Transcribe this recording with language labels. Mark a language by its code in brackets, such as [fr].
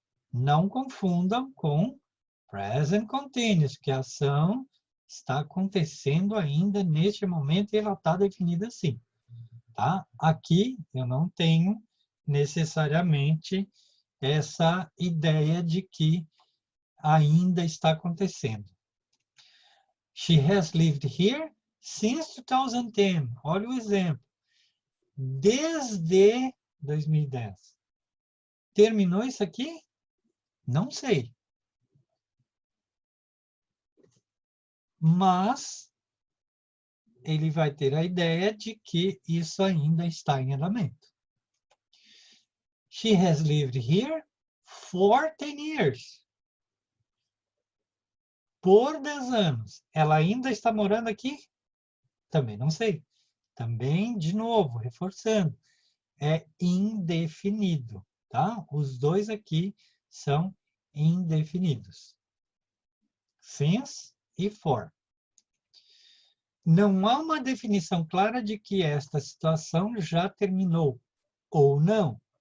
[pt] Não confundam com Present Continuous, que a ação está acontecendo ainda neste momento e ela está definida assim. Tá? Aqui eu não tenho necessariamente essa ideia de que ainda está acontecendo. [en] She has lived here since 2010. [pt] Olha o exemplo. Desde 2010. Terminou isso aqui? Não sei. Mas ele vai ter a ideia de que isso ainda está em andamento. [en] She has lived here for 10 years. [pt] Por 10 anos. Ela ainda está morando aqui? Também não sei. Também, de novo, reforçando, é indefinido, tá? Os dois aqui são indefinidos. Since e for. Não há uma definição clara de que esta situação já terminou ou não.